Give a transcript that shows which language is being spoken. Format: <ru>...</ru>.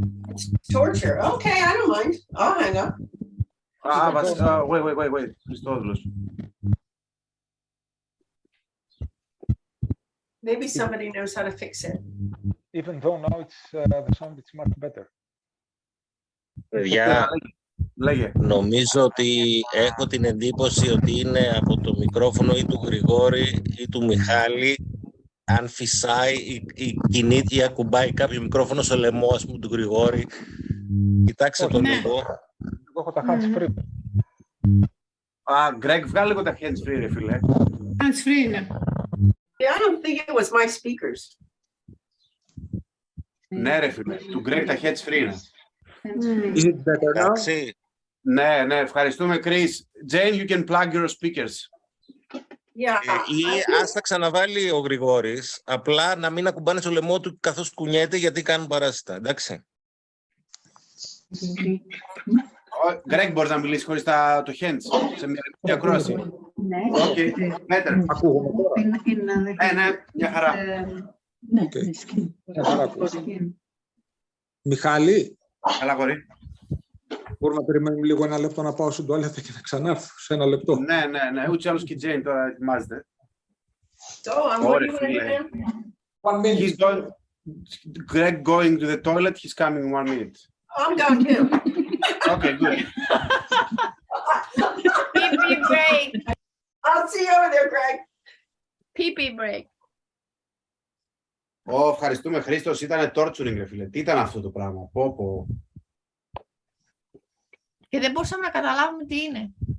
<en>It's torture. Okay, I don't mind. I'll hang up. Wait. Christodoulos. Maybe somebody knows how to fix it. Even though now it's the sound is much better.</en> <el>Παιδιά, Λέγε. νομίζω ότι έχω την εντύπωση ότι είναι από το μικρόφωνο ή του Γρηγόρη ή του Μιχάλη, αν φυσάει ή κινείται ή ακουμπάει κάποιο μικρόφωνο στο λαιμό, ας πούμε, του Γρηγόρη. Κοιτάξτε το λίγο. Εγώ έχω τα hands free. Greg, βγάλε λίγο τα hands free, ρε φίλε. Hands free είναι.</el> <en>Yeah, I don't think it was my speakers.</en> <el>Ναι, ρε φίλε. Του Greg τα hands free είναι.</el> <en>Is it better now?</en> <el>Εντάξει. Ναι, ευχαριστούμε, Chris.</el> <en>Jane, you can plug your speakers. Yeah.</en> <el>Ή ας τα ξαναβάλει ο Γρηγόρης, απλά να μην ακουμπάνε στο λαιμό του καθώς κουνιέται, γιατί κάνουν παράσιτα, εντάξει. Greg, μπορείς να μιλήσεις χωρίς το hands σε μια λεπτή ακρόαση. Ναι.</el> <en>Okay, better.</en> <el>Ακούγομαι τώρα. Ναι, μια χαρά. Ναι, Μια χαρά ακούω. Μιχάλη, Καλά, κορί. μπορούμε να περιμένουμε λίγο ένα λεπτό να πάω στην τουαλέτα και να ξανάρθω σε ένα λεπτό. Ναι, ούτως ή άλλως και η Jane τώρα ετοιμάζεται.</el> <en>So I'm</en> <el>Ωραία,</el> <en>what do you</en> <el>φίλε.</el> <en>want to do? He's going, Greg going to the toilet, he's coming in 1 minute. I'm going to. Okay, good. Pee-pee break. I'll see you over there, Greg. Pee-pee break.</en> <el>Ευχαριστούμε, Χρήστος. Ήτανε torturing, ρε φίλε. Τι ήταν αυτό το πράγμα. Πω. Και δεν μπορούσαμε να καταλάβουμε τι είναι.</el>